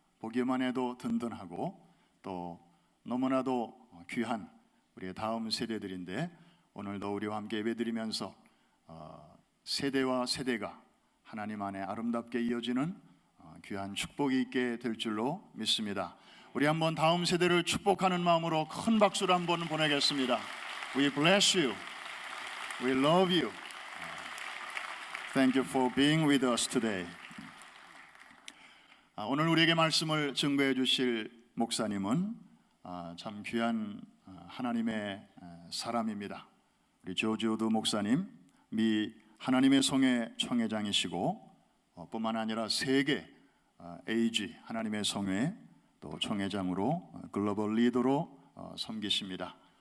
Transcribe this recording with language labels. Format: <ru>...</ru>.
<ko>보기만 해도 든든하고 또 너무나도 귀한 우리의 다음 세대들인데, 오늘도 우리와 함께 예배드리면서 세대와 세대가 하나님 안에 아름답게 이어지는 귀한 축복이 있게 될 줄로 믿습니다. 우리 한번 다음 세대를 축복하는 마음으로 큰 박수를 한번 보내겠습니다.</ko> <en>We bless you. We love you. Thank you for being with us today.</en> <ko>오늘 우리에게 말씀을 증거해 주실 목사님은 참 귀한 하나님의 사람입니다. 우리 조지 우드 목사님, 미 하나님의 성회 총회장이시고 뿐만 아니라 세계 AG 하나님의 성회 또 총회장으로 글로벌 리더로 섬기십니다.</ko>